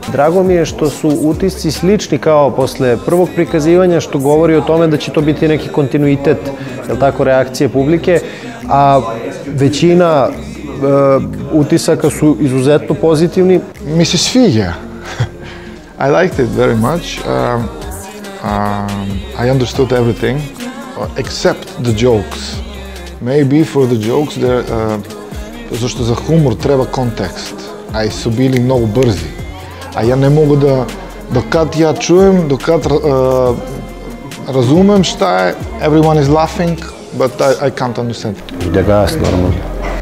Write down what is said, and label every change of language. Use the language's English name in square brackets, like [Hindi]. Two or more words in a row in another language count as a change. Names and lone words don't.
[Serbian] Drago mi je što su utisci slični kao posle prvog prikazivanja, što govori o tome da će to biti neki kontinuitet, reakcije publike, a većina utisaka su izuzetno pozitivni. Mi se sviđa. [English] I liked it very much. I understood everything except the jokes. Maybe for the jokes, [Serbian] zašto za humor treba kontekst, a su bili mnogo brzi. A ja ne mogu da, dokad ja čujem, dokad razumem šta je, [English] everyone is laughing, but I can't understand. [Serbian] Ide gas, normalno.